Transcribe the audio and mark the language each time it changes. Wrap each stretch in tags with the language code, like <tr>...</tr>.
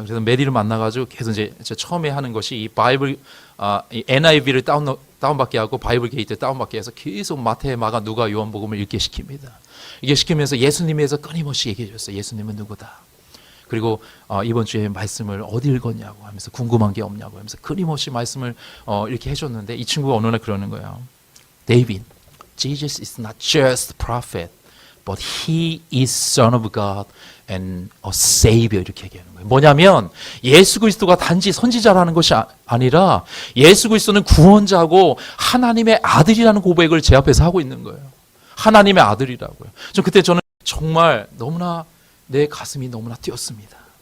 <ko>그래서 메디를 만나가지고 계속 이제 처음에 하는 것이 이 바이블, 이 NIV를 다운받게 하고 바이블 게이트 다운받게 해서 계속 마태, 마가, 누가, 요한복음을 읽게 시킵니다. 이게 시키면서 예수님에 대해서 끊임없이 얘기해 줬어요. 예수님은 누구다. 그리고 이번 주에 말씀을 어디 읽었냐고 하면서, 궁금한 게 없냐고 하면서 끊임없이 말씀을 이렇게 해줬는데, 이 친구가 어느 날 그러는 거예요.</ko> <en>David, Jesus is not just prophet, but he is son of God and a savior.</en> <ko>이렇게 얘기하는 거예요. 뭐냐면 예수 그리스도가 단지 선지자라는 것이 아니라 예수 그리스도는 구원자고 하나님의 아들이라는 고백을 제 앞에서 하고 있는 거예요. 하나님의 아들이라고요. 그때 저는 정말 너무나 내 가슴이 너무나 뛰었습니다.</ko>